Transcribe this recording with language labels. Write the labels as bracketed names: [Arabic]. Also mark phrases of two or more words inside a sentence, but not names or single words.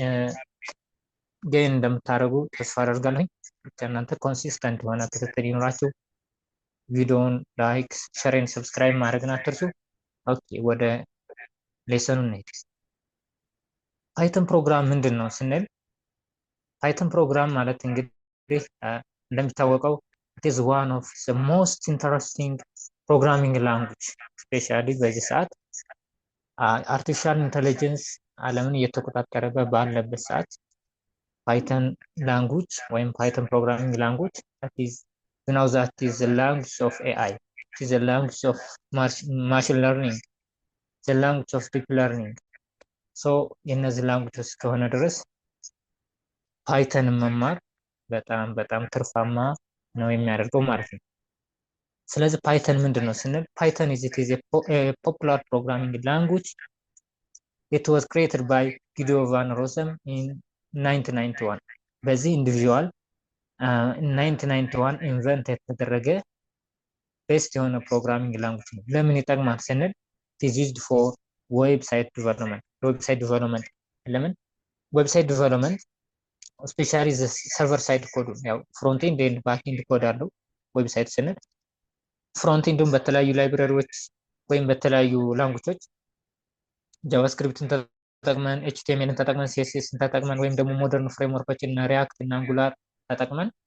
[Amharic] ጌን እንደምታደርጉ ተስፋ አደርጋለሁ። እናንተ ኮንሲስተንት የሆነ ክትትል ይኖራችሁ። ቪዲዮውን ላይክ፣ ሸርን፣ ሰብስክራይብ ማድረግን አትርሱ። ኦኬ ወደ ሌሰኑ እንሄድ። ፓይተን ፕሮግራም ምንድን ነው ስንል ፓይተን ፕሮግራም ማለት እንግዲህ እንደሚታወቀው it [English] is one of the most interesting programming language especially [Amharic] በዚህ ሰዓት [English] artificial intelligence [Amharic] ዓለምን እየተቆጣጠረ ባለበት ሰዓት [English] Python language [Amharic] ወይም [English] Python programming language that is the language of AI, it is the language of machine learning, the language of deep learning. [Amharic] ሶ የነዚህ ላንጉጆች እስከሆነ ድረስ ፓይተን መማር በጣም በጣም ትርፋማ ነው የሚያደርገው ማለት ነው። ስለዚህ ፓይተን ምንድን ነው ስንል ፓይተን [English] is a popular programming language. It was created by Guido van Rossum in 1991. [Amharic] በዚህ ኢንዲቪዥዋል 1991 ኢንቨንት የተደረገ ቤስት የሆነ [English] programming language [Amharic] ነው። ለምን ይጠቅማል ስንል [English] it is used for website development። website development [Amharic] ለምን [English] website development especially server side code [Amharic] ያው [English] front end and back end code [Amharic] አለው። ዌብሳይት ስንል ፍሮንት ኤንዱን በተለያዩ ላይብረሪዎች ወይም በተለያዩ ላንጉጆች ጃቫስክሪፕትን ተጠቅመን ኤችቲኤምኤልን ተጠቅመን ሲኤስኤስን ተጠቅመን ወይም ደግሞ ሞደርን ፍሬምወርኮችን እና ሪያክት እና አንጉላር ተጠቅመን